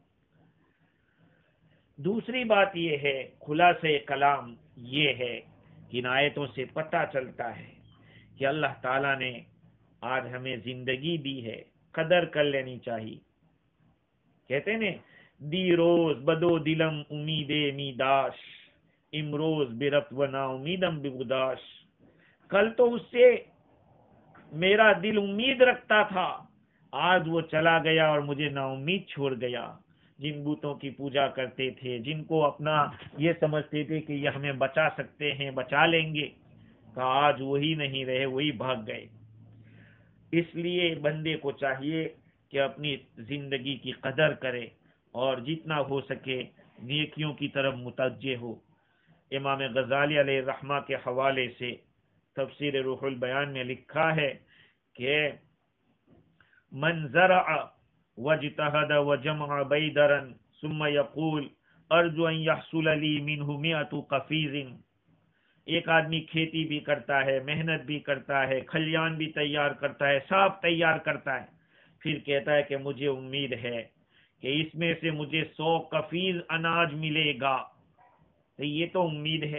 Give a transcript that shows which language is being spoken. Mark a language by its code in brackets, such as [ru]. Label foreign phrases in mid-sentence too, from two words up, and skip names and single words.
[ur] دوسری بات یہ ہے، خلاصہ کلام یہ ہے کہ ان آیتوں سے پتہ چلتا ہے کہ اللہ تعالیٰ نے آج ہمیں زندگی دی ہے، قدر کر لینی چاہیے۔ کہتے ہیں [fa] دی روز بدو دلم امید میداش، امروز برفت و نا امیدم بگداش، [ur] کل تو اس سے میرا دل امید رکھتا تھا، آج وہ چلا گیا اور مجھے نا امید چھوڑ گیا۔ جن بتوں کی پوجا کرتے تھے، جن کو اپنا یہ سمجھتے تھے کہ یہ ہمیں بچا سکتے ہیں، بچا لیں گے، کہ آج وہی نہیں رہے، وہی بھاگ گئے۔ اس لیے بندے کو چاہیے کہ اپنی زندگی کی قدر کرے اور جتنا ہو سکے نیکیوں کی طرف متوجہ ہو۔ امام غزالی علیہ الرحمہ کے حوالے سے تفسیر روح البیان میں لکھا ہے کہ [ar] من زرع واجتهد وجمع بیدرا ثم يقول ارجو ان يحصل لي منه 100 قفیز، [ur] ایک آدمی کھیتی بھی کرتا ہے، محنت بھی کرتا ہے، کھلیان بھی تیار کرتا ہے، سب تیار کرتا ہے، پھر کہتا ہے کہ مجھے امید ہے کہ اس میں سے مجھے 100 قفیز اناج ملے گا، تو یہ تو امید ہے۔